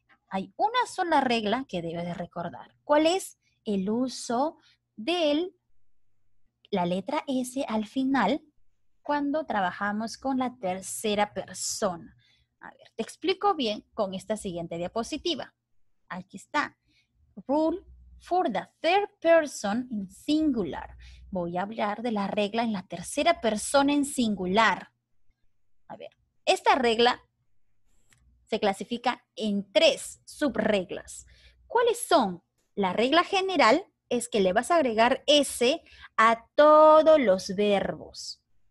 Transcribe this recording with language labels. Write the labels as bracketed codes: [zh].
[es] Hay una sola regla que debes de recordar. ¿Cuál es? El uso de la letra S al final cuando trabajamos con la tercera persona. A ver, te explico bien con esta siguiente diapositiva. Aquí está. [en] Rule for the third person in singular. [es] Voy a hablar de la regla en la tercera persona en singular. A ver, esta regla se clasifica en 3 subreglas. ¿Cuáles son? La regla general es que le vas a agregar S a todos los verbos.